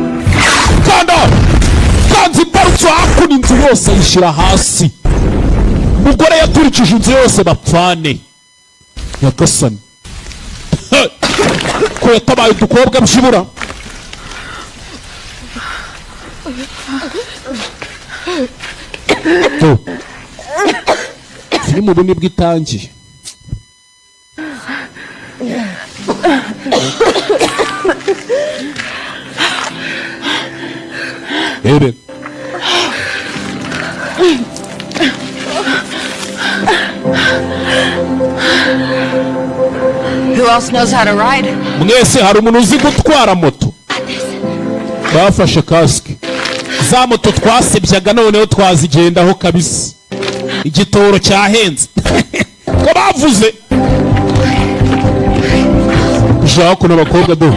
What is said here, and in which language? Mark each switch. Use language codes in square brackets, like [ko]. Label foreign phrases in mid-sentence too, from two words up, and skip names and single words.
[rw] Kanzi imbarutso hakuno inzu yose ayishyira hasi. Umugore yaturikije inzu yose bapfane. Nyagasani. Ko yatabaye udukobwa byibura. Filime ubu nibwo itangiye. Ebe. [en] Who else knows how to ride? [rw] Mwese hari umuntu uzi gutwara moto? Bafashe kasike. Za moto twasebyaga noneho twazigendaho kabisa. Igitoro cyahenze. Ko bavuze. Ushaka kuno bakobwa do.